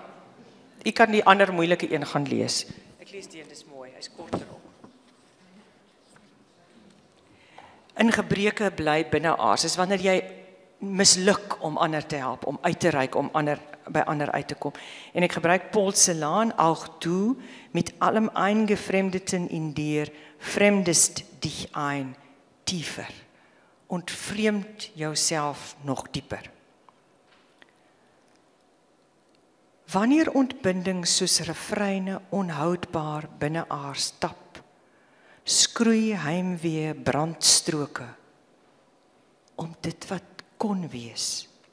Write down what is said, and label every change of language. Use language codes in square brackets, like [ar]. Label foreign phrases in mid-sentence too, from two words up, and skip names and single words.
[af] Ek kan die ander moeilike een gaan lees. Ek lees die een, dis mooi. Hy's korter op. In gebreke bly binneaars is wanneer jy misluk om ander te help, om uit te reik, om by ander uit te kom. En ek gebruik Paul Celan, [de] auch du mit allem Eingefremdeten in dir fremdest dich ein tiefer. [af] Ontvreemd jouself nog dieper. Wanneer ontbinding soos refreine onhoudbaar binneaars tap, skroei heimwee brandstroke om dit wat kon wees.